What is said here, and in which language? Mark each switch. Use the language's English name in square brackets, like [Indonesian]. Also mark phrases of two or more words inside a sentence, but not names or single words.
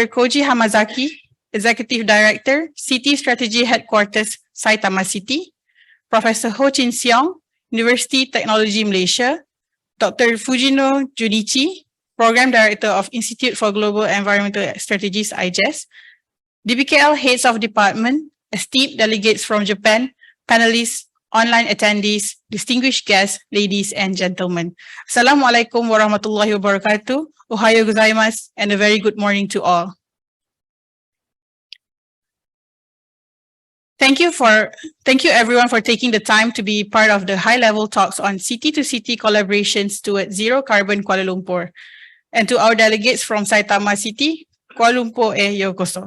[English] Koji Hamazaki, Executive Director, City Strategy Headquarters, Saitama City, Professor Ho Chin Siong, University Technology Malaysia, Dr. Fujino Junichi, Program Director of Institute for Global Environmental Strategies, IJES, DBKL Heads of Department, esteemed delegates from Japan, panelists, online attendees, distinguished guests, ladies and gentlemen. [Arabic] السلام عليكم ورحمة الله وبركاته. [Japanese] おはようございます, [English] and a very good morning to all. Thank you everyone for taking the time to be part of the high-level talks on city-to-city collaborations towards zero carbon Kuala Lumpur. And to our delegates from Saitama City, Kuala Lumpur yokoso.